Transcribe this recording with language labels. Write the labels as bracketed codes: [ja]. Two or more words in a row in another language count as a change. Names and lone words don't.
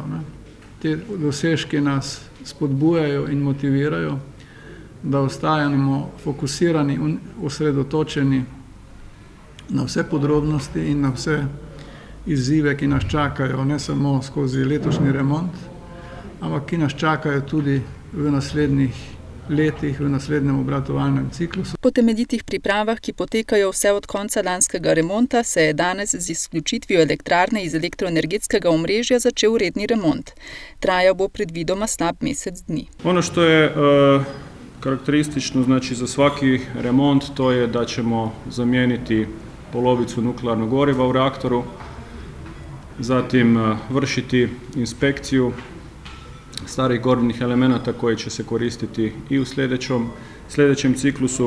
[sl] Te dosežki nas spodbujajo in motivirajo, da ostajamo fokusirani in osredotočeni na vse podrobnosti in na vse izzive, ki nas čakajo, ne samo skozi letošnji remont, ampak ki nas čakajo tudi v naslednjih letih, v naslednjem obratovalnem ciklusu. Po temeljitih pripravah, ki potekajo vse od konca lanskega remonta, se je danes z izključitvijo elektrarne iz elektroenergetskega omrežja začel redni remont. Trajal bo predvidoma slab mesec dni. [hr] Ono što je karakteristično, znači za svaki remont, to je da ćemo zamijeniti polovicu nuklearnog goriva u reaktoru, zatim vršiti inspekciju starih gorivnih elemenata koji će se koristiti i u sljedećem ciklusu.